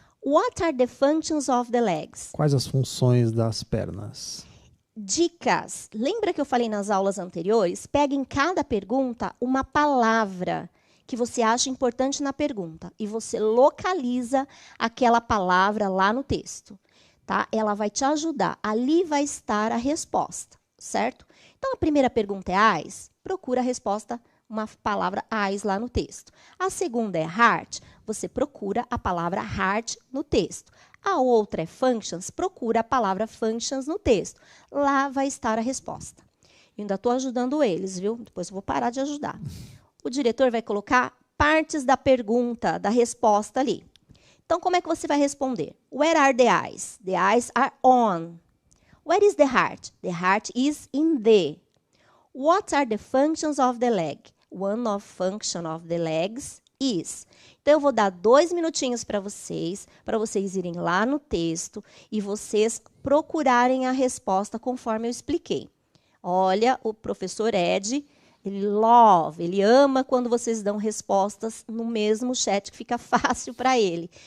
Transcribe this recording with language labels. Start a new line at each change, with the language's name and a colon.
English: What are the functions of the legs?
Portuguese: Quais as funções das pernas? Dicas. Lembra que eu falei nas aulas anteriores? Pega em cada pergunta uma palavra que você acha importante na pergunta e você localiza aquela palavra lá no texto, tá? Ela vai te ajudar. Ali vai estar a resposta, certo? Então, a primeira pergunta é eyes. Procura a resposta, uma palavra eyes lá no texto. A segunda é heart. Você procura a palavra heart no texto. A outra é functions. Procura a palavra functions no texto. Lá vai estar a resposta. Eu ainda estou ajudando eles, viu? Depois eu vou parar de ajudar. O diretor vai colocar partes da pergunta, da resposta ali. Então, como é que você vai responder?
English: Where are the eyes? The eyes are on. Where is the heart? The heart is in the. What are the functions of the leg? One of function of the legs is.
Portuguese: Então, eu vou dar 2 minutinhos para vocês irem lá no texto e vocês procurarem a resposta conforme eu expliquei. Olha, o professor Ed Ele ama quando vocês dão respostas no mesmo chat, que fica fácil para ele.